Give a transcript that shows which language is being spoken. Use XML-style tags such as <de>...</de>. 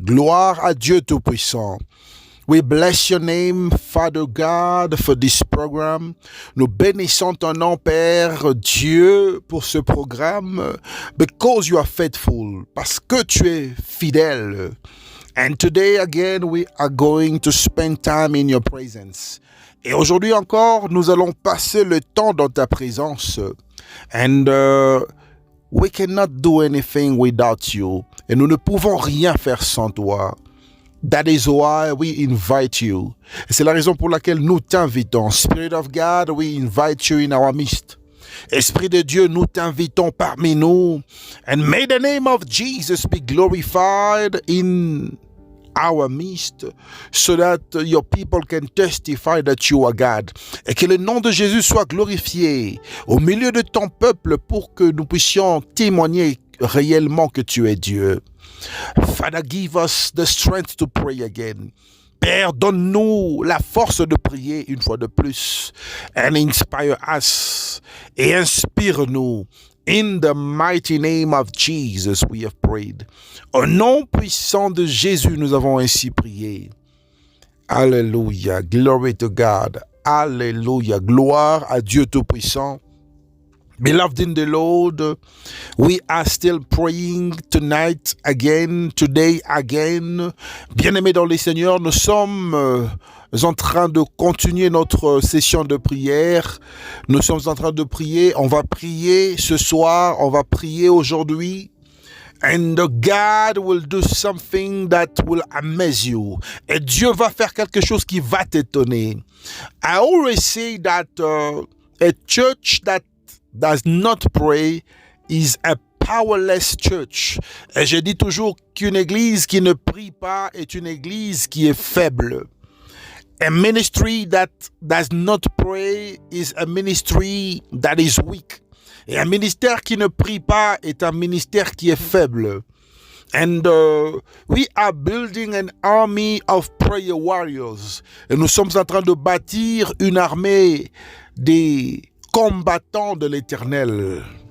<fr>Gloire à Dieu Tout-Puissant.</fr> <en>We bless your name, Father God, for this program.</en> <fr>Nous bénissons ton nom, Père Dieu, pour ce programme,</fr> <en>because you are faithful,</en> <fr>parce que tu es fidèle.</fr> <en>And today again, we are going to spend time in your presence.</en> <fr>Et aujourd'hui encore, nous allons passer le temps dans ta présence.</fr> <en>And we cannot do anything without you.</en> <fr>Et nous ne pouvons rien faire sans toi.</fr> <en>That is why we invite you.</en> <fr>Et c'est la raison pour laquelle nous t'invitons.</fr> <en>Spirit of God, we invite you in our midst.</en> <fr>Esprit de Dieu, nous t'invitons parmi nous.</fr> <en>And may the name of Jesus be glorified in our midst, so that your people can testify that you are God.</en> <fr>Et que le nom de Jésus soit glorifié au milieu de ton peuple pour que nous puissions témoigner réellement que tu es Dieu.</fr> <en>Father, give us the strength to pray again.</en> <fr>Père, donne-nous la force de prier une fois de plus.</fr> <en>And inspire us.</en> <fr>Et inspire-nous.</fr> <en>In the mighty name of Jesus, we have prayed.</en> <fr>Au nom puissant de Jésus, nous avons ainsi prié. Alléluia.</fr> <en>Glory to God.</en> <fr>Alléluia. Gloire à Dieu Tout-Puissant.</fr> <en>Beloved in the Lord, we are still praying tonight again, today again.</en> <fr>Bien-aimés dans le Seigneur, nous sommes en train de continuer notre session de prière. Nous sommes en train de prier. On va prier ce soir, on va prier aujourd'hui.</fr> <en>And God will do something that will amaze you.</en> <fr>Et Dieu va faire quelque chose qui va t'étonner.</fr> <en>I always say that a church that does not pray is a powerless church.</en> <fr>Et je dis toujours qu'une église qui ne prie pas est une église qui est faible.</fr> <en>A ministry that does not pray is a ministry that is weak.</en> <fr>Et un ministère qui ne prie pas est un ministère qui est faible.</fr> <en>And we are building an army of prayer warriors.</en> <fr>Et nous sommes en train de bâtir une armée des combattants de l'Éternel.</fr>